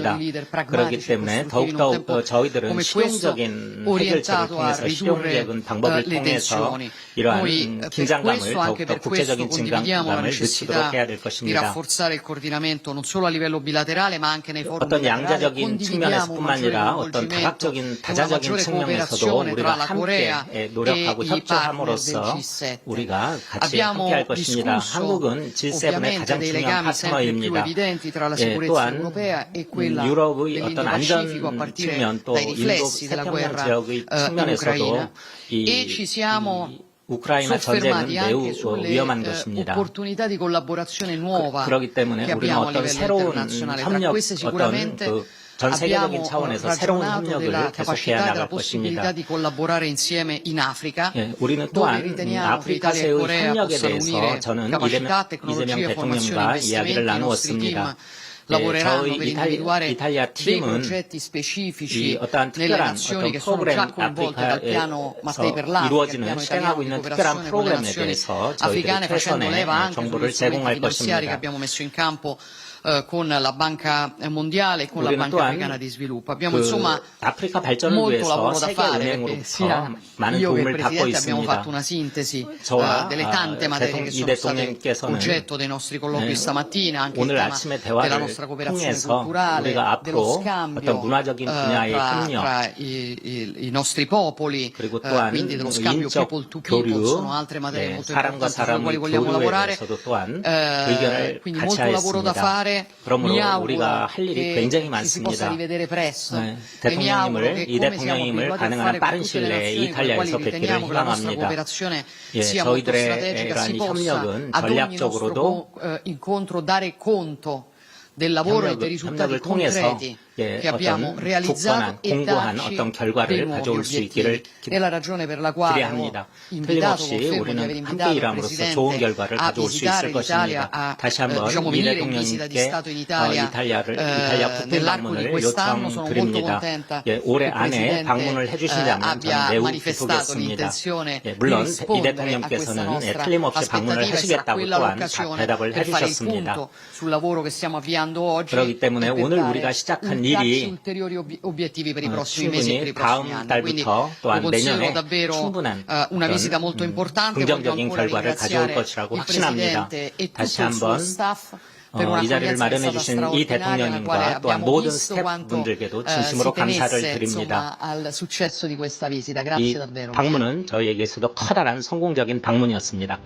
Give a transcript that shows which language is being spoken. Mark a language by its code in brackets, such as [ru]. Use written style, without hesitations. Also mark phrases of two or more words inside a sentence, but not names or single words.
[ko] 해주셨습니다. [it] di leader [ko] 그렇기 [it] pragmatici e [ko] 때문에 [it] costruttivi in un [ko] 더욱더 [it] tempo [ko] 저희들은 [it] come questo, [ko] 실용적인 해결책을 [it] orientato a [ko] 통해서 [it] ridurre [ko] 실용적인 방법을 [it] le [ko] 통해서 [it] tensioni. Noi [ko] 이러한 [it] per [ko] 긴장감을 [it] questo, anche [ko] 더욱더 [it] per questo, [ko] 국제적인 [it] condividiamo la [ko] 긴장감을 [it] necessità [ko] 늦추도록 해야 될 [it] di [ko] 것입니다. [it] rafforzare il coordinamento non solo a livello bilaterale ma anche nei forum [ko] 어떤 [it] bilaterali. [ko] 양자적인 [it] Condividiamo un [ko] 측면에서뿐만 [it] maggiore [ko] 아니라 어떤 [it] coinvolgimento [ko] 다각적인 [it] e una [ko] 다자적인 [it] maggiore [ko] 측면에서도 [it] cooperazione [ko] 우리가 [it] tra la Corea [ko] 함께 [it] e [ko] 노력하고 [it] i partner del [ko] 협조함으로써 [it] G7. [ko] 우리가 같이 [it] Abbiamo [ko] 함께할 것입니다. [it] discusso [ko] 한국은 G7의 [it] ovviamente [ko] 가장 [it] dei [ko] 중요한 [it] legami sempre più [ko] 파트너입니다. [it] evidenti tra la [ko] 예, [it] sicurezza [ko] 또한 [it] europea e quella [ko] 유럽의 어떤 안전 [it] dell'Indo-Pacifico a partire [ko] 측면 또 [it] dai [ko] 인도 [it] riflessi della [ko] 태평양 [it] guerra [ko] 지역의 [it] in [ko] 측면에서도 [it] Ucraina e [ko] 이 [it] ci siamo [ko] 우크라이나 전쟁은 [it] soffermati [ko] 매우 [it] anche sulle [ko] 위험한 것입니다. [it] opportunità di collaborazione nuova [ko] 그렇기 때문에 [it] che [ko] 우리는 [it] abbiamo a [ko] 어떤 [it] livello [ko] 새로운 [it] internazionale. Tra [ko] 협력, [it] queste [ko] 어떤 [it] sicuramente [ko] 전 세계적인 [it] abbiamo [ko] 차원에서 새로운 [it] ragionato [ko] 협력을 [it] della [ko] 계속해야 [it] capacità e [ko] 나갈 [it] della possibilità [ko] 것입니다. [it] di collaborare insieme in Africa, [ko] 예, 우리는 [it] dove [ko] 또한 [it] riteniamo che Italia e [ko] 아프리카세의 [it] Corea [ko] 협력에 [it] possano [ko] 대해서 [it] unire [ko] 저는 [it] capacità, [ko] 이재명 [it] tecnologie, formazione, [ko] 대통령과 이야기를 [it] investimenti. I nostri team [ko] 나누었습니다. [it] lavoreranno [ko] 저희 [it] per individuare [ko] 이탈리아 [it] dei [ko] 팀은 [it] progetti specifici [ko] 이 어떠한 [it] nelle [ko] 특별한 [it] nazioni [ko] 어떤 [it] che sono [ko] 프로그램 [it] già coinvolte dal piano Mattei per l'Africa, il [ko] 이루어지는 [it] piano [ko] 실행하고 [it] italiano di [ko] 있는 특별한 [it] cooperazione con le [ko] 프로그램에 [it] nazioni [ko] 대해서 [it] africane, [ko] 저희들이 [it] facendo [ko] 최선의 [it] leva anche [ko] 정보를 [it] sugli strumenti [ko] 제공할 [it] finanziari che [ko] 것입니다. [it] abbiamo messo in campo con la Banca Mondiale e con la [ko] 우리는 [it] Banca [ko] 또한 [it] Africana di Sviluppo. Abbiamo [ko] 그 [it] insomma [ko] 아프리카 발전을 [it] molto [ko] 위해서 [it] lavoro da fare perché [ko] 세계은행으로부터 [it] sia [ko] 많은 [it] io che il [ko] 도움을 받고 [it] Presidente abbiamo [ko] 있습니다. [it] fatto una sintesi [ko] 저와 [it] delle tante materie che [ko] 이 [it] sono state [ko] 대통령께서는 [it] oggetto dei nostri colloqui stamattina, anche il [ko] 오늘 [it] tema [ko] 아침의 [it] della [ko] 대화를 [it] nostra cooperazione [ko] 통해서 [it] culturale, [ko] 우리가 [it] dello [ko] 앞으로 [it] scambio [ko] 어떤 문화적인 분야의 협력 [it] tra i nostri popoli, [ko] 그리고 또한 [it] quindi dello scambio [ko] 인적 [en] people to people, [ko] 교류, [it] sono altre materie molto [ko] 사람과 [it] importanti sulle quali [ko] 사람의 [it] vogliamo [ko] 교류에 [it] lavorare. [ko] 대해서도 또한 의견을 [it] Quindi [ko] 같이 [it] molto lavoro da [ko] 하였습니다. [it] fare. [ko] 그러므로 [it] Mi auguro [ko] 우리가 할 일이 [it] che [ko] 굉장히 [it] ci si possa [ko] 많습니다. [it] rivedere presto. [ko] 네, [it] E mi auguro [ko] 대통령님을 [it] che [ko] 이 [it] come siamo [ko] 대통령님을 [it] abituati a [ko] 가능한 [it] fare con [ko] 빠른 [it] tutte le [ko] 시일 내에 [it] nazioni con le quali [ko] 이탈리아에서 뵙기를 [it] riteniamo che la nostra [ko] 희망합니다. [it] cooperazione [ko] 예, [it] sia molto [ko] 저희들의 [it] strategica, si [ko] 이러한 [it] possa [ko] 협력은 [it] ad ogni [ko] 전략적으로도 [it] nostro incontro dare conto del lavoro e dei risultati [ko] 협력을 통해서 [it] concreti [ko] 예, [it] che abbiamo [ko] 어떤 [it] realizzato [ko] 굳건한 [it] e [ko] 공고한 [it] darci [ko] 어떤 [it] dei [ko] 결과를 [it] nuovi [ko] 가져올 수 있기를 [it] obiettivi. È la ragione per la quale ho [ko] 기대합니다. [it] invitato, [ko] 틀림없이 [it] confermo di aver [ko] 우리는 [it] invitato [ko] 함께 [it] il [ko] 일함으로써 좋은 [it] Presidente [ko] 결과를 [it] a [ko] 가져올 수 [it] visitare [ko] 있을 [it] l'Italia, [ko] 것입니다. [it] a [ko] 다시 한번 [it] diciamo [ko] 이 [it] venire in visita di [ko] 대통령님께 [it] Stato in Italia [ko] 이탈리아 국빈 [it] nell'arco di [ko] 방문을 [it] quest'anno. Sono molto [ko] 요청드립니다. [it] contenta [ko] 예, 올해 [it] che il [ko] 안에 [it] Presidente [ko] 방문을 해주신다면 [it] abbia [ko] 저는 매우 [it] manifestato [ko] 기쁘겠습니다. [it] l'intenzione [ko] 예, [it] di [ko] 물론 이 [it] rispondere a questa [ko] 대통령께서는 [it] nostra [ko] 틀림없이 방문을 [it] aspettativa e sarà [ko] 하시겠다고 [it] quella [ko] 또한 [it] l'occasione [ko] 대답을 [it] per fare il [ko] 해주셨습니다. [it] punto sul lavoro che stiamo avviando oggi [ko] 그렇기 때문에 [it] e per [ko] 오늘 [it] dare [ko] 우리가 시작한 [it] darci [ko] 일이 [it] ulteriori obiettivi per i prossimi mesi e per [ko] 충분히 [it] i prossimi [ko] 다음 [it] anni. Quindi [ko] 달부터 [it] lo [ko] 또한 [it] considero [ko] 내년에 [it] davvero [ko] 충분한 [it] una visita molto importante. Voglio [ko] 긍정적인 [it] ancora [ko] 결과를 가져올 [it] ringraziare [ko] 것이라고 [it] il [ko] 확신합니다. [it] Presidente e tutto [ko] 다시 [it] il suo [ko] 한번 [it] staff per una [ko] 이 자리를 [it] accoglienza che è [ko] 마련해 [it] stata [ko] 주신 이 [it] straordinaria, nella quale [ko] 대통령님과 또한 [it] abbiamo [ko] 모든 [it] visto quanto [ko] 스태프분들께도 [it] si [ko] 진심으로 감사를 [it] tenesse [ko] 드립니다. [it] insomma al successo di questa visita. [ko] 이 [it] Grazie davvero. [ko] 방문은 저희에게서도 커다란 성공적인 방문이었습니다.